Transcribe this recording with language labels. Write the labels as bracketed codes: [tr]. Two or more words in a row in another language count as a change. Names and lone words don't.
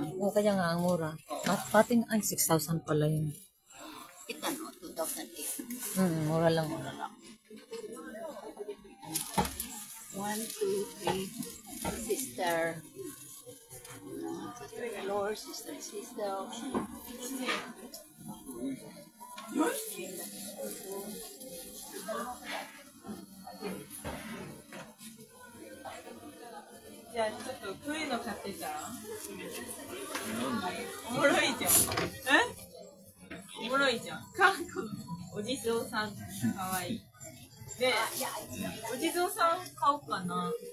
[tl] Oo, kaya nga ang mura. Pati 6,000 pala yun. Ito 2008. Mura lang. [en] 1, 2, 3, sister. Lord, sister. [ja] じゃあちょっとこういうの買ってたおもろいじゃんおもろいじゃん韓国お地蔵さんかわいいでお地蔵さん買おうかな